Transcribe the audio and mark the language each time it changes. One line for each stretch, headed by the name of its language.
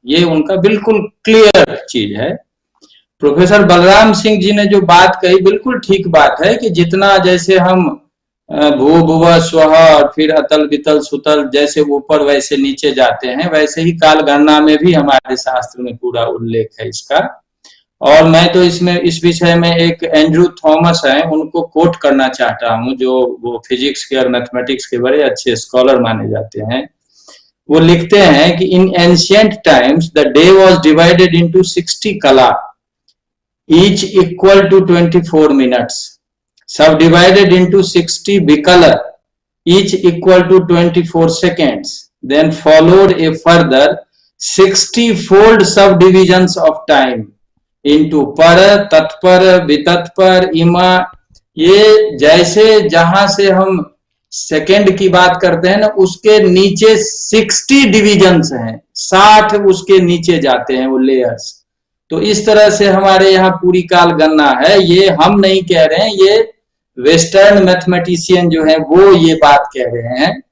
Hindi: ये उनका बिल्कुल क्लियर चीज है। प्रोफेसर बलराम सिंह जी ने जो बात कही बिल्कुल ठीक बात है कि जितना जैसे हम भू भुव स्वः और फिर अतल वितल सुतल जैसे ऊपर वैसे नीचे जाते हैं, वैसे ही काल गणना में भी हमारे शास्त्र में पूरा उल्लेख है इसका। और मैं तो इसमें इस विषय में एक एंड्रू थॉमस है, उनको कोट करना चाहता हूं, जो वो फिजिक्स के और मैथमेटिक्स के बड़े अच्छे स्कॉलर माने जाते हैं। वो लिखते हैं कि
English: In ancient times the day was divided into 60 kala each equal to 24 minutes, subdivided into 60 bicolor each equal to 24 seconds, then followed a further 60-fold subdivisions of time into para, tatpara, vitatpara, ima.
Hindi: ये जैसे जहां से हम सेकेंड की बात करते हैं ना, उसके नीचे 60 डिविजन्स हैं, 60 उसके नीचे जाते हैं वो लेयर्स। तो इस तरह से हमारे यहाँ पूरी काल गणना है। ये हम नहीं कह रहे हैं, ये वेस्टर्न मैथमेटिशियन जो है वो ये बात कह रहे हैं।